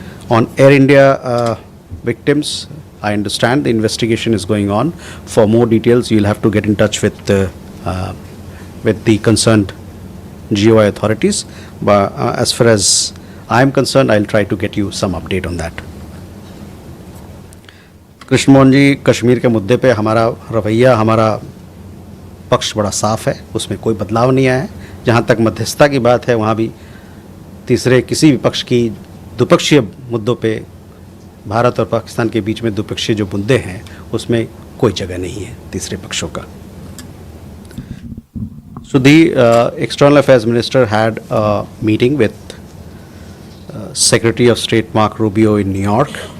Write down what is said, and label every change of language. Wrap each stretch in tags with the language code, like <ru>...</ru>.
<en>On Air India victims, I understand the investigation is going on. For more details, you'll have to get in touch with the concerned GOI authorities. But as far as I am concerned, I'll try to get you some update on that.</en> <hi>Krishnamohan जी, कश्मीर के मुद्दे पे हमारा रवैया, हमारा पक्ष बड़ा साफ है, उसमें कोई बदलाव नहीं आया है। जहाँ तक मध्यस्थता की बात है, वहाँ भी तीसरे किसी भी पक्ष की द्विपक्षीय मुद्दों पे भारत और पाकिस्तान के बीच में द्विपक्षीय जो मुद्दे हैं, उसमें कोई जगह नहीं है तीसरे पक्षों का.</hi> <en>So the External Affairs Minister had a meeting with Secretary of State Mark Rubio in New York.</en>